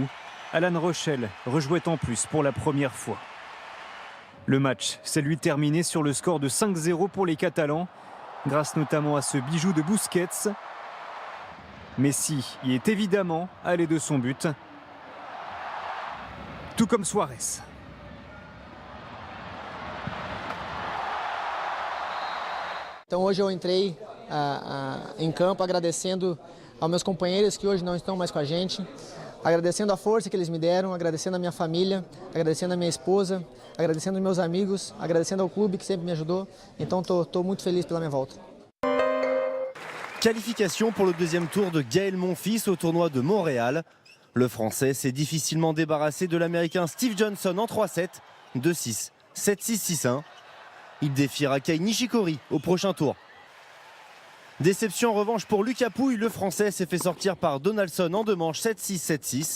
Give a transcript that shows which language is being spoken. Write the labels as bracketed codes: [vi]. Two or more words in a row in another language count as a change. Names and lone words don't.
[fr] Alan Rochelle rejouait en plus pour la première fois. Le match s'est lui terminé sur le score de 5-0 pour les Catalans, grâce notamment à ce bijou de Busquets. Messi y est évidemment allé de son but, tout comme Suarez. [pt] Então hoje eu entrei em campo agradecendo aos meus companheiros que hoje não estão mais com a gente, agradecendo a força que eles me deram, agradecendo a minha família, agradecendo a minha esposa, agradecendo aos meus amigos, agradecendo ao clube que sempre me ajudou. Então estou muito feliz pela minha volta. [fr] Qualification pour le deuxième tour de Gaël Monfils au tournoi de Montréal. Le Français s'est difficilement débarrassé de l'Américain Steve Johnson en 3-7, 2-6, 7-6, 6-1. Il défiera Kei Nishikori au prochain tour. Déception en revanche pour Lucas Pouille, le Français s'est fait sortir par Donaldson en 2 manches 7-6, 7-6.